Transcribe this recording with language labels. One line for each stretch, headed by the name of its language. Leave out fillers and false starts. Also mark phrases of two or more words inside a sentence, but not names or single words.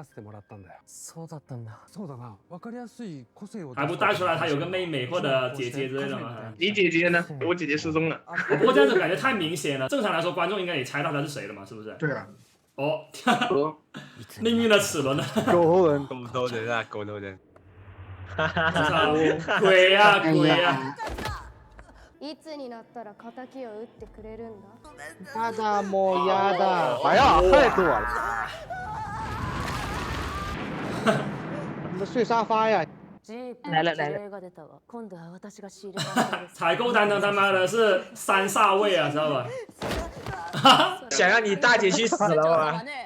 Chinese: 还不带出来他有个妹妹或者姐姐之类的吗？你姐姐呢？我姐姐失踪了。不过这样子感觉太明显了，正常来说观众应该也猜到他是谁了嘛，是不是？对啊。哦，命运的齿轮呢？狗头人，狗头人啊，狗头人！鬼呀鬼呀！
Japanese: いつになったら敵を撃ってくれるんだ？
Chinese: 妈的莫呀的！哎呀，害死我了！你们睡沙发呀！来了。采购担当他妈的是三煞位啊，知道吧？想让你大姐去死了吗？